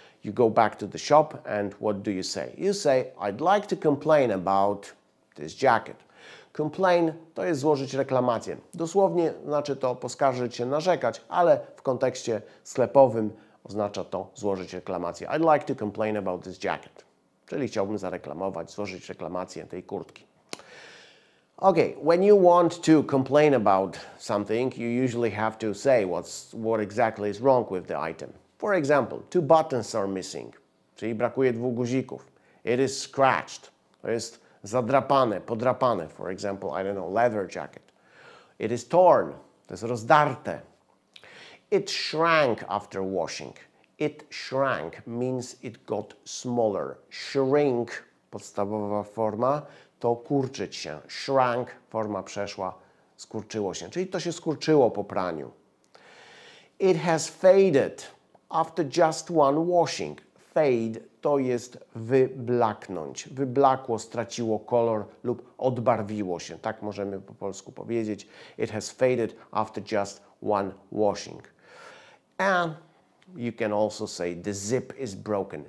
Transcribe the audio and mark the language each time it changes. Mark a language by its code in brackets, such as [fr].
[en] You go back to the shop and what do you say? You say, I'd like to complain about this jacket. [pl] Complain to jest złożyć reklamację. Dosłownie znaczy to poskarżyć się, narzekać, ale w kontekście sklepowym oznacza to złożyć reklamację. [en] I'd like to complain about this jacket. [pl] Czyli chciałbym zareklamować, złożyć reklamację tej kurtki. [en] Okay, when you want to complain about something, you usually have to say what exactly is wrong with the item. For example, 2 buttons are missing, [pl] czyli brakuje 2 guzików. [en] It is scratched, [pl] to jest zadrapane, podrapane. [en] For example, I don't know, leather jacket. It is torn, [pl] to jest rozdarte. [en] It shrank after washing. It shrank means it got smaller. [pl] Shrink, podstawowa forma, to kurczyć się. Shrank, forma przeszła, skurczyło się. Czyli to się skurczyło po praniu. [en] It has faded after just one washing. [pl] Fade to jest wyblaknąć. Wyblakło, straciło kolor lub odbarwiło się. Tak możemy po polsku powiedzieć. [en] It has faded after just one washing. And you can also say the zip is broken.